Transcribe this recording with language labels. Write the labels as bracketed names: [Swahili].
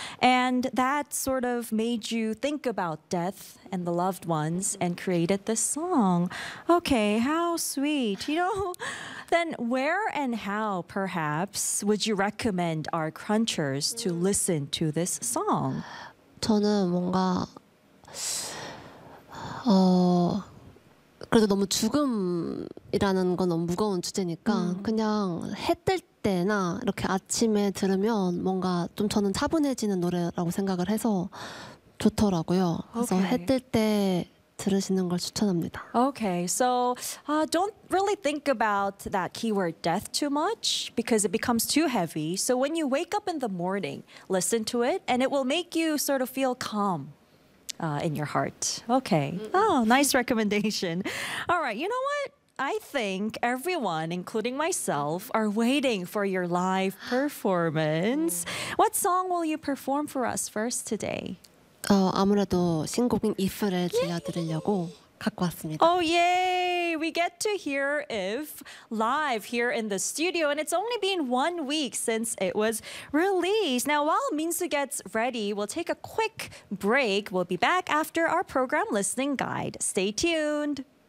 [English] And that sort of made you think about death and the loved ones and created this song. Okay, how sweet. You know, then where and how, perhaps, would you recommend our crunchers to listen to this song? [Korean] 저는 뭔가 그래도 너무 죽음이라는 건 너무 무거운 주제니까 그냥 해뜰 때나 이렇게 아침에 들으면 뭔가 좀 저는 차분해지는 노래라고 생각을 해서 좋더라고요. 그래서 okay. 해 뜰 때 들으시는 걸 추천합니다. [English] Okay, so don't really think about that keyword death too much because it becomes too heavy. So when you wake up in the morning, listen to it and it will make you sort of feel calm. In your heart. Okay. Oh, nice recommendation. All right, you know what? I think everyone, including myself, are waiting for your live performance. What song will you perform for us first today? [Korean] 아무래도 신곡인 If를 들려드리려고 갖고 왔습니다. [English] Oh, yay! We get to hear If live here in the studio, and it's only been 1 week since it was released. Now, while Minsoo gets ready, we'll take a quick break. We'll be back after our program listening guide. Stay tuned!